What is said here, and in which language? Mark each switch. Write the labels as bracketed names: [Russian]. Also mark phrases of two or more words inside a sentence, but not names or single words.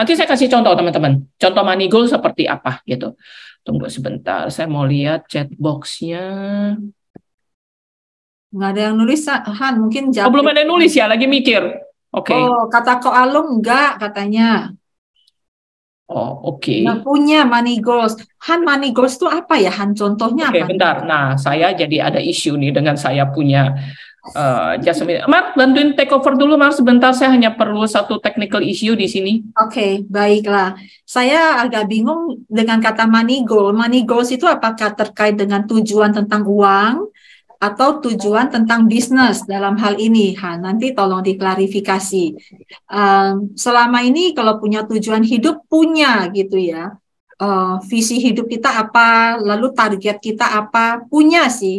[Indonesian] Nanti saya kasih contoh teman-teman. Contoh [English] money goal [Indonesian] seperti apa gitu. Tunggu sebentar, saya mau lihat [English] chat box- [Indonesian] nya. Nggak ada yang nulis, Han, mungkin jawab. Oh, belum ada yang nulis ya, lagi mikir. Oke. Oh, kata Ko Alung enggak katanya. Oh, oke. Nggak punya [English] money goals. [Indonesian] Han, [English] money goals [Indonesian] itu apa ya, Han? Contohnya apa? Oke, bentar. Nah, saya jadi ada isu nih dengan saya punya Mar, bantuin [English] take over [Indonesian] dulu, Mar. Sebentar, saya hanya perlu satu [English] technical issue [Indonesian] di sini. Oke, baiklah. Saya agak bingung dengan kata [English] money goal. Money goals [Indonesian] itu apakah terkait dengan tujuan tentang uang atau tujuan tentang bisnis dalam hal ini, Han? Nanti tolong diklarifikasi. Selama ini kalau punya tujuan hidup, punya gitu ya. Visi hidup kita apa, lalu target kita apa, punya sih.